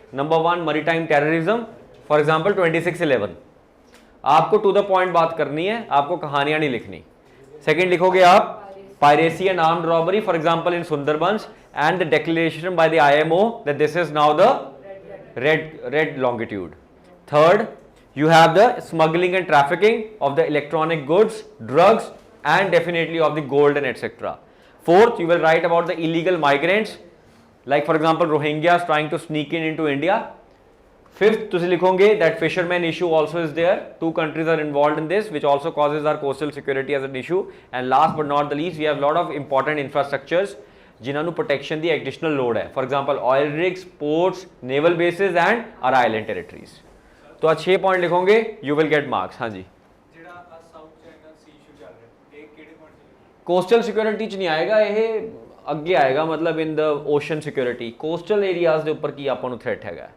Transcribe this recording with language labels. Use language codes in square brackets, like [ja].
[en] Number 1 maritime terrorism, for example 2611। [hi] आपको to the point बात करनी है, आपको कहानियां नहीं लिखनी। [en] second [hi] लिखोगे आप [en] Piracy and armed robbery, for example in Sundarbans, and the declaration by the IMO that this is now the red longitude. Third, you have the smuggling and trafficking of the electronic goods, drugs, and definitely of the gold and etc. Fourth, you will write about the illegal migrants, like for example Rohingyas trying to sneak into India. Fifth, [pa] तुसी लिखोगे [en] that fishermen issue also is there. 2 countries are involved in this, which also causes our coastal security as an issue. And last but not the least, we have lot of important infrastructures [pa] जिन्हां नूं [en] protection [pa] दी [en] additional load है. For example, oil rigs, ports, naval bases and our island territories. [hi] तो आज 6 point लिखोगे, [en] You will get marks. [hi] हाँ जी, coastal security च नहीं आएगा, ये अगे आएगा, मतलब [en] In the ocean security. [hi] Coastal areas के उपर की आपको थ्रेट है।